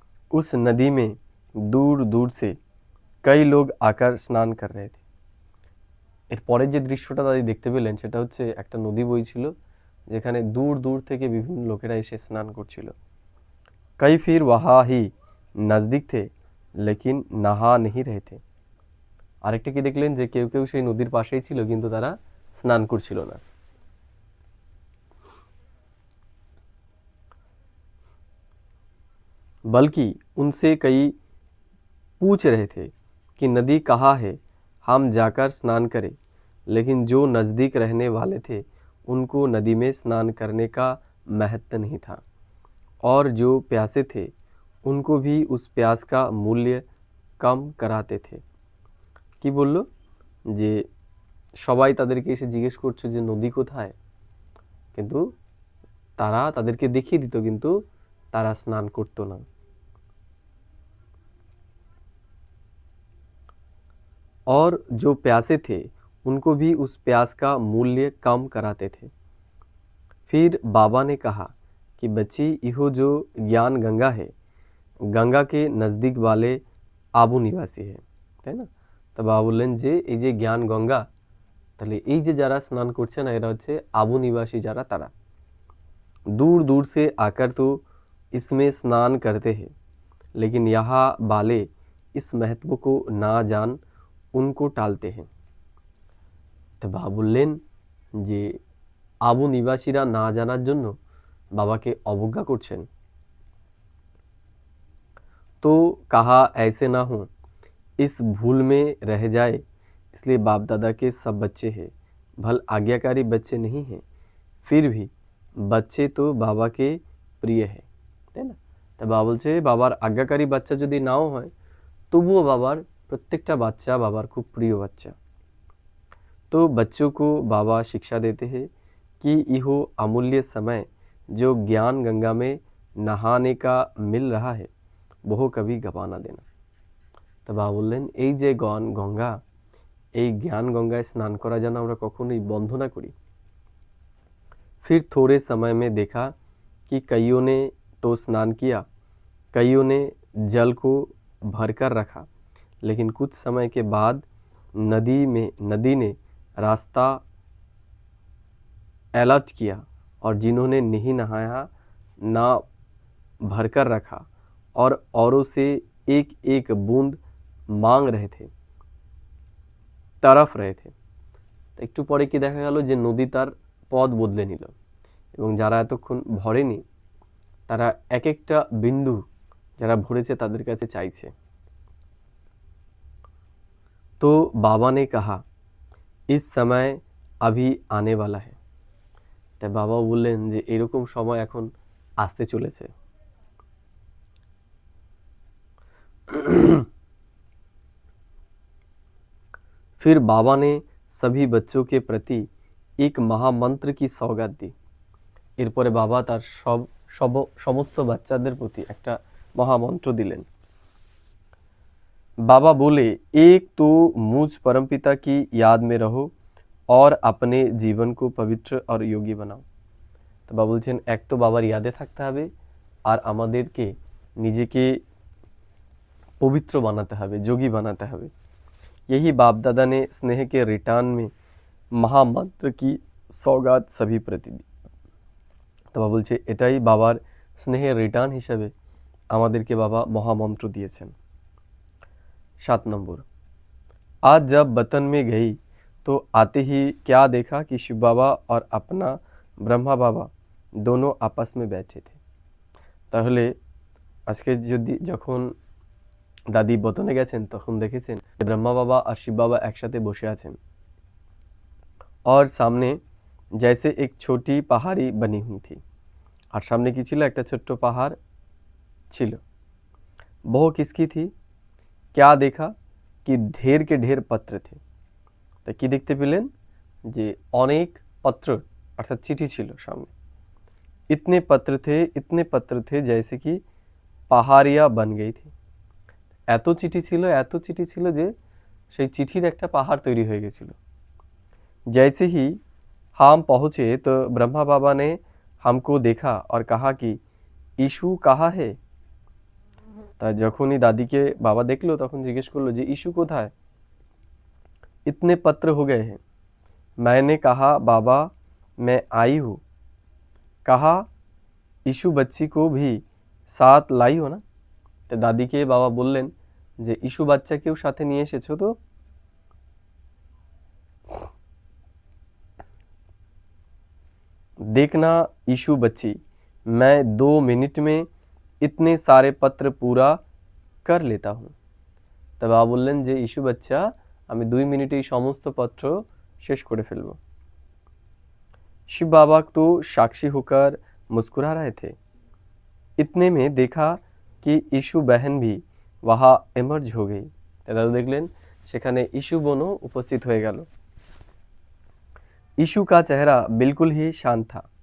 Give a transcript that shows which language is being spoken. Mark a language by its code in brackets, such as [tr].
[hi] उस नदी में दूर दूर से कई लोग आकर स्नान कर रहे थे। [bn] এর পরের যে দৃশ্যটা দাদি দেখতে পেলেন সেটা হচ্ছে একটা নদী বইছিল, যেখানে দূর দূর থেকে বিভিন্ন লোকেরা এসে স্নান করছিল। [hi] कई फिर वहाँ ही नज़दीक थे लेकिन नहा नहीं रहे थे। [bn] আরেকটা কি দেখলেন যে কেউ কেউ সেই নদীর পাশেই ছিল কিন্তু তারা স্নান করছিল না। [hi] बल्कि उनसे कई पूछ रहे थे कि नदी कहाँ है, हम जाकर स्नान करें। लेकिन जो नज़दीक रहने वाले थे उनको नदी में स्नान करने का महत्व नहीं था, और जो प्यासे थे उनको भी उस प्यास का मूल्य कम कराते थे। [bn] কি বলল যে সবাই তাদেরকে এসে জিজ্ঞেস করছে যে নদী কোথায়, কিন্তু তারা তাদেরকে দেখিয়ে দিত কিন্তু তারা স্নান করতো না। [hi] और जो प्यासे थे उनको भी उस प्यास का मूल्य कम कराते थे। फिर बाबा ने कहा कि बच्ची, इहो जो ज्ञान गंगा है, गंगा के नज़दीक वाले आबू निवासी है, [bn] তাই না? তো বাবা বললেন যে এই যে জ্ঞান গঙ্গা, তাহলে এই যে যারা স্নান করছে না এরা হচ্ছে আবু নিবাসী যারা, তারা [hi] दूर दूर से आकर तो इसमें स्नान करते हैं, लेकिन यहाँ वाले इस महत्व को ना जान उनको टालते हैं। [bn] তো বাবা বললেন যে আবু নিবাসীরা না জানার জন্য বাবাকে অবজ্ঞা করছেন। [hi] तो कहा ऐसे ना हो, इस भूल में रह जाए, इसलिए बाप दादा के सब बच्चे हैं, भल आज्ञाकारी बच्चे नहीं हैं, फिर भी बच्चे तो बाबा के प्रिय है, [bn] তাই না? তা বাবা বলছে বাবার আজ্ঞাকারী বাচ্চা যদি নাও হয় তবুও বাবার প্রত্যেকটা বাচ্চা বাবার খুব প্রিয় বাচ্চা। [hi] तो बच्चों को बाबा शिक्षा देते हैं कि इहो अमूल्य समय जो ज्ञान गंगा में नहाने का मिल रहा है वो कभी गवा ना देना। [bn] তো বাবা বললেন এই যে গঙ্গা, এই জ্ঞান গঙ্গায় স্নান করা যেন আমরা কখনোই বন্ধ না করি। [hi] फिर थोड़े समय में देखा कि कईयों ने तो स्नान किया, कईयों ने जल को भरकर रखा, लेकिन कुछ समय के बाद नदी ने रास्ता अलर्ट किया, और जिन्होंने नहीं नहाया ना भरकर रखा और औरों से एक एक बूंद मांग रहे थे, तरफ रहे थे। [bn] তো একটু পরে কি দেখা গেল যে নদী তার পথ বদলে নিল, এবং যারা এতক্ষণ ভরেনি তারা এক একটা বিন্দু যারা ভরেছে তাদের কাছে চাইছে। [hi] तो बाबा ने कहा इस समय अभी आने वाला है। [bn] তাই বাবা বললেন যে এরকম সময় এখন আসতে চলেছে। [hi] फिर बाबा ने सभी बच्चों के प्रति एक महामंत्र की सौगात दी। [bn] এরপরে বাবা তার সমস্ত বাচ্চাদের প্রতি একটা মহামন্ত্র দিলেন। [hi] बाबा बोले, एक तो मुझ परमपिता की याद में रहो और अपने जीवन को पवित्र और योगी बनाओ। [bn] তো বাবা বলছেন এক তো বাবার ইয়াদে থাকতে হবে আর আমাদেরকে নিজেকে পবিত্র বানাতে হবে, যোগী বানাতে হবে। [hi] यही बाप दादा ने स्नेह के रिटर्न में महामंत्र की सौगात सभी प्रति दी। [bn] তো বাবা বলছে এটাই বাবার স্নেহের রিটার্ন হিসেবে আমাদেরকে बाबा মহামন্ত্র দিয়েছেন। [hi] 7 नंबर, आज जब वतन में गई तो आते ही क्या देखा कि शिव बाबा और अपना ब्रह्मा बाबा दोनों आपस में बैठे थे। [bn] তাহলে আজকে যদি যখন দাদি বতনে গেছেন তখন দেখেছেন ব্রহ্মা বাবা আর শিব বাবা একসাথে বসে আছেন, [hi] और सामने जैसे एक छोटी पहाड़ी बनी हुई थी। [bn] আর সামনে কি ছিল? একটা ছোট্ট পাহাড় ছিল। [hi] वो किसकी थी? क्या देखा कि ढेर के ढेर पत्र थे। [bn] तो কি দেখতে পেলেন? যে অনেক পত্র অর্থাৎ চিঠি ছিল সামনে। [hi] इतने पत्र थे जैसे कि पहाड़िया बन गई थी। [bn] এত চিঠি ছিল যে সেই চিঠির একটা পাহাড় তৈরি হয়ে গেছিল। [hi] जैसे ही हम पहुँचे तो ब्रह्मा बाबा ने हमको देखा और कहा कि ईशु कहाँ है। [bn] তা যখনই দাদিকে বাবা দেখলো তখন জিজ্ঞেস করলো যে ইস্যু কোথায়। [hi] इतने पत्र हो गए हैं। मैंने कहा बाबा मैं आई हूँ। कहा ইস্যু बच्ची को भी साथ लाई हो ना। [bn] তো দাদিকে বাবা বললেন যে ইস্যু বাচ্চাকেও সাথে নিয়ে এসেছো তো। [hi] देखना इशू बच्ची, मैं 2 मिनट में इतने सारे पत्र पूरा कर लेता हूँ। [bn] তা বাবা বললেন যে ইস্যু বাচ্চা আমি 2 মিনিটেই সমস্ত পত্র শেষ করে ফেলবো। [hi] शिव बाबा तो साक्षी होकर मुस्कुरा रहे थे। इतने में देखा कि इशू बहन भी वहाँ इमर्ज हो गई। [bn] दादू देखलें সেখানে ইস্যু বোনও উপস্থিত হয়ে গেল। [hi] ইস্যু का चेहरा बिल्कुल ही शांत था।